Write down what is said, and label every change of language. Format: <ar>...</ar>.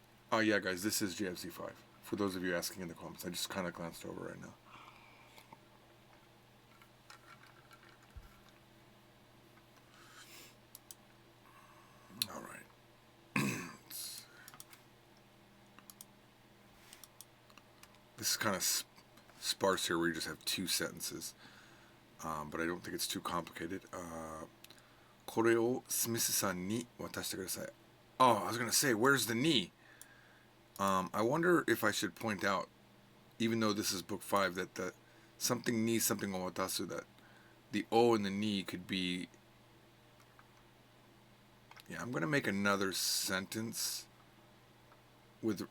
<en>Oh yeah, guys, this is JFZ5. For those of you asking in the comments, I just kind of glanced over right now. All right. This is kind of sparse here, where you just have 2 sentences, but I don't think it's too complicated.</en> <ja>これをスミスさんに渡してください.</ja> <en>Oh, I was gonna say, where's the ni? I wonder if I should point out, even though this is book 5, that the something ni something o watasu, that the o and the ni could be. Yeah, I'm gonna make another sentence with.</en>